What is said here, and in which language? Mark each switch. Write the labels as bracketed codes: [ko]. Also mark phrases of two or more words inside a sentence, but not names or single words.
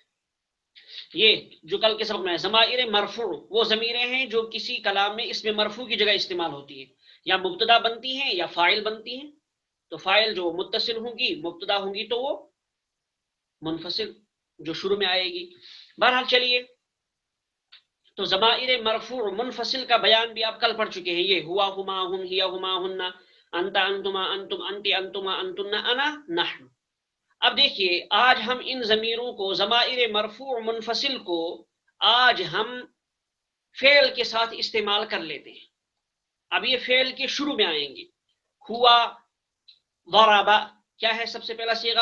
[ur] یہ جو کل کے سبق میں ہے ضمائر مرفوع وہ ضمیریں ہیں جو کسی کلام میں اس میں مرفوع کی جگہ استعمال ہوتی ہے، یا مبتدا بنتی ہیں یا فاعل بنتی ہیں. تو فاعل جو متصل ہوں گی، مبتدا ہوں گی تو وہ منفصل جو شروع میں آئے گی. بہرحال چلیے، تو ضمائر مرفوع منفصل کا بیان بھی آپ کل پڑھ چکے ہیں. یہ ہوا، [ar] ہما، ہم، ہیا، ہما، ہننا، انت، انتما، انتم، انتی، انتما، انتن، انا، نحن. [ur] اب دیکھیے، آج ہم ان ضمیروں کو ضمائر مرفوع منفصل کو آج ہم فعل کے ساتھ استعمال کر لیتے ہیں. اب یہ فعل کے شروع میں آئیں گے. [ar] ہوا ضربا، [ur] کیا ہے سب سے پہلا صیغہ؟